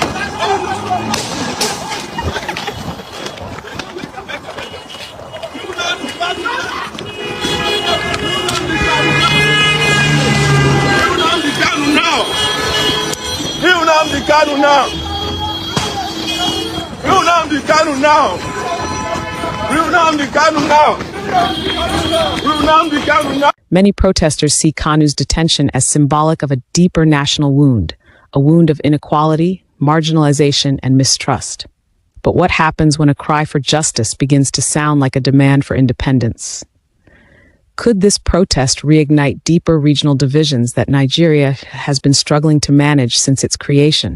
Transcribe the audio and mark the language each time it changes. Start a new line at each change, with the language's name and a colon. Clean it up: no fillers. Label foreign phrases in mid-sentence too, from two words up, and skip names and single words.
English: Nnamdi Kanu now! Nnamdi Kanu now! Nnamdi Kanu now! Nnamdi Kanu now! Many protesters see Kanu's detention as symbolic of a deeper national wound, a wound of inequality, marginalization, and mistrust. But what happens when a cry for justice begins to sound like a demand for independence? Could this protest reignite deeper regional divisions that Nigeria has been struggling to manage since its creation?